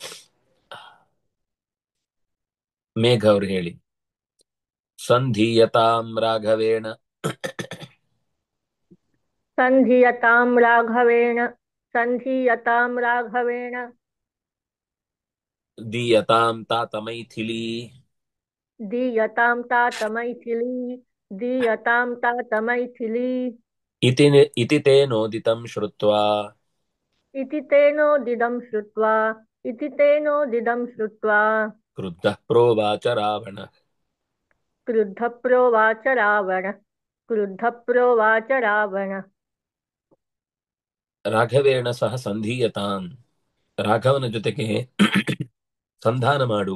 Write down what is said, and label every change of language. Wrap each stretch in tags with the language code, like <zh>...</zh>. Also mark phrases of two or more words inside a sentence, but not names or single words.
<kn>ಮೇಘ ಅವರು ಹೇಳಿ.</kn> <sa>ಸಂಧೀಯತಾಂ ರಾಘವೇಣ ಸಂಧಿಯತಾಂ ರಾಘವೇಣ ಸಂಧಿಯತಾಂ ರಾಘವೇಣ ದೀಯತಾಂ ತಾತ ಮೈಥಿಲಿ ದೀಯತಾಂ तात ಮೈಥಿಲಿ ದೀಯತಾಂ तात ಮೈಥಿಲಿ ಇತಿ ತೇನೋದಿತಂ ಶ್ರುತ್ವಾ ಇತಿ ತೇನೋದಿದಂ ಶ್ರುತ್ವಾ ಇತಿ ತೇನೋದಿದಂ ಶ್ರುತ್ವಾ ಕ್ರುದ್ಧಃ ಪ್ರೋವಾಚ ರಾವಣ ಕ್ರುದ್ಧ ಪ್ರೋವಾಚ ರಾವಣ ಕ್ರುದ್ಧ ಪ್ರೋವಾಚ ರಾವಣ ರಾಘವೇಣ ಸಹ ಸಂಧೀಯತಾಂ,</sa> <kn>ರಾಘವನ ಜೊತೆಗೆ ಸಂಧಾನ ಮಾಡು.</kn>